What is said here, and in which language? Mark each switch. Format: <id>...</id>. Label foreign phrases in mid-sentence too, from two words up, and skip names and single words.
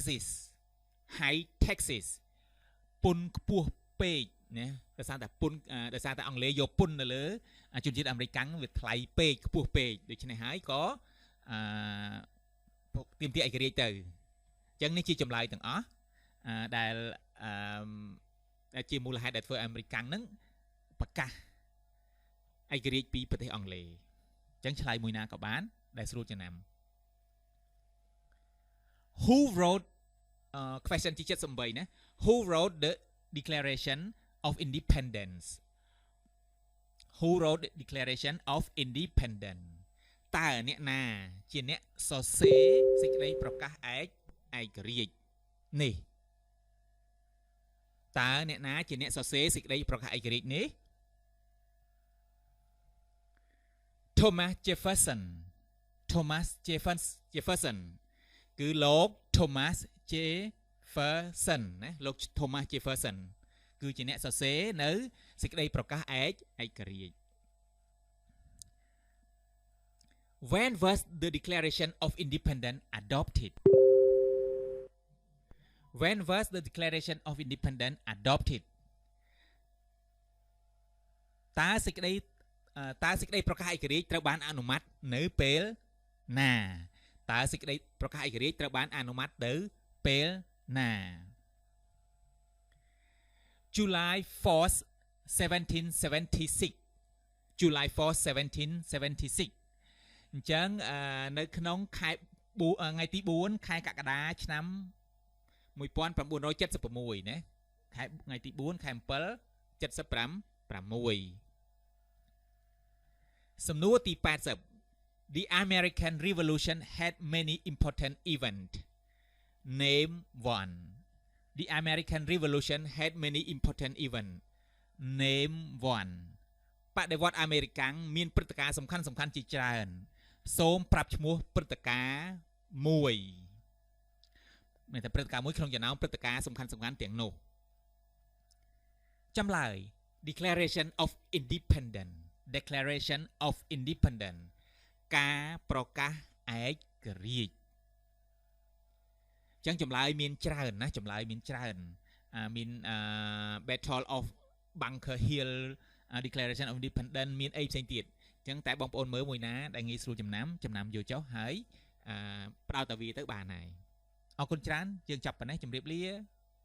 <km>taxes ពន្ធខ្ពស់ពេកណាដោយសារតែអង់គ្លេសយកពន្ធនៅលើជនជាតិអាមេរិកកាំងវាថ្លៃពេកខ្ពស់ពេកដូច្នេះហើយក៏ទាមទារឯករាជ្យទៅអញ្ចឹងនេះជាចម្លើយទាំងអស់ដែលជាមូលហេតុដែលធ្វើអាមេរិកកាំងហ្នឹងប្រកាសឯករាជ្យពីប្រទេសអង់គ្លេសអញ្ចឹងឆ្លើយមួយណាក៏បានដែលស្រួលចំណាំ</km> <en>Who wrote question</en> <km>ទី78ណា</km> <en>Who wrote the Declaration of Independence Who wrote the Declaration of Independence</en> <km>តើអ្នកណាជាអ្នកសរសេរសេចក្តីប្រកាសឯករាជ្យនេះតើអ្នកណាជាអ្នកសរសេរសេចក្តីប្រកាសឯករាជ្យនេះ</km> <en>Thomas Jefferson គឺលោក Thomas Jefferson ណាលោក Thomas Jefferson</en> <km>គឺជាអ្នកសរសេរនៅសេចក្តីប្រកាសឯករាជ្យ</km> <en>When was the Declaration of Independence adopted When was the Declaration of Independence adopted</en> <km>តើសេចក្តីប្រកាសឯករាជ្យត្រូវបានអនុម័តនៅពេលណាតើសេចក្តីប្រកាសឯករាជ្យត្រូវបានអនុម័តទៅពេលណា</km> <en>July 4th</en> <km>1776</km> <en>July 4th</en> <km>1776 អញ្ចឹងនៅក្នុងខែថ្ងៃទី4ខែកក្កដាឆ្នាំ 1976ណាថ្ងៃទី4ខែ7 76សំណួរទី80</km> <en>The American Revolution had many important events Name one The American Revolution had many important events Name one</en> <km>បដិវត្តន៍អាមេរិកមានព្រឹត្តិការណ៍សំខាន់ជាច្រើនសូមប្រាប់ឈ្មោះព្រឹត្តិការណ៍មួយមានតែព្រឹត្តិការណ៍មួយក្នុងចំណោមព្រឹត្តិការណ៍សំខាន់ទាំងនោះ ចម្លើយ Declaration of Independence Declaration of Independence ការប្រកាសឯករាជ្យចឹងចម្លើយមានច្រើនណាចម្លើយមានច្រើនមាន Battle of Bunker Hill Declaration of Independence មានអីផ្សេងទៀតចឹងតែបងប្អូនមើលមួយណាដែលងាយស្រួលចំណាំយកចុះហើយផ្ដោតតែវាទៅបានហើយអរគុណច្រើនយើងចាប់ប៉ុណ្ណេះជម្រាបលា</km>